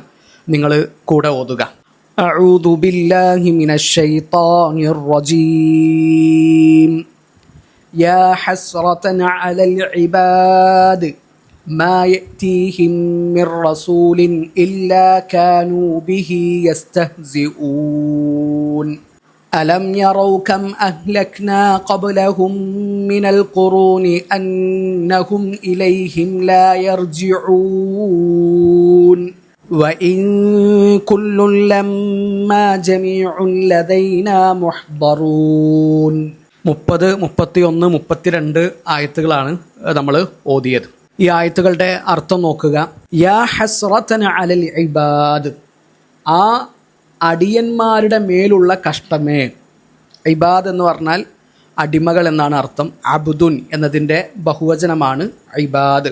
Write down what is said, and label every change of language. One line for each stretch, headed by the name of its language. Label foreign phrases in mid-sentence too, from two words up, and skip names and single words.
Malayalam: നിങ്ങൾ കൂടെ ഓതുക.
Arabic: أعوذ بالله من الشيطان الرجيم. يا حسرة على العباد ما يأتيهم من رسول إلا كانوا به يستهزئون. ألم يروا كم أهلكنا قبلهم من القرون أنهم إليهم لا يرجعون وإن كل لما جميع لدينا محضرون.
Malayalam: 30, 31, 32 ആയത്തുകളാണ് നമ്മൾ ഓതിയത്. ഈ ആയത്തുകളുടെ അർത്ഥം നോക്കുക.
Arabic: يا حسرة على العباد,
Malayalam: ആ അടിയന്മാരുടെ മേലുള്ള കഷ്ടമേ. ഇബാദ് എന്ന് പറഞ്ഞാൽ അടിമകൾ എന്നാണ് അർത്ഥം. അബ്ദുൻ എന്നതിൻ്റെ ബഹുവചനമാണ് ഇബാദ്.